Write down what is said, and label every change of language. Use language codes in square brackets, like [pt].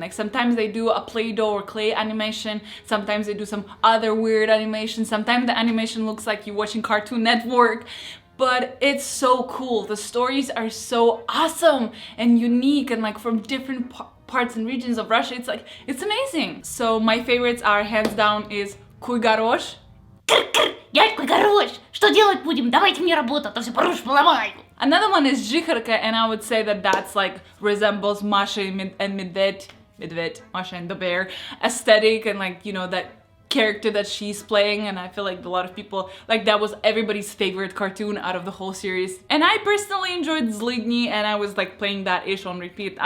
[en] Like sometimes they do a Play-Doh or clay animation, sometimes they do some other weird animation, sometimes the animation looks like you're watching Cartoon Network, but it's so cool. The stories are so awesome and unique and like from different parts and regions of Russia. It's like, it's amazing. So my favorites are hands down is KuyGorozh. [ru] Дядь Куйгорозh, что делать будем? Давайте мне работу, а то все порушь, поломаю. [en] Another one is Zhiharka, and I would say that that's like resembles Masha and Medved, Masha and the Bear aesthetic, and like, you know, that character that she's playing, and I feel like a lot of people, like that was everybody's favorite cartoon out of the whole series. And I personally enjoyed Zlydni, and I was like playing that ish on repeat.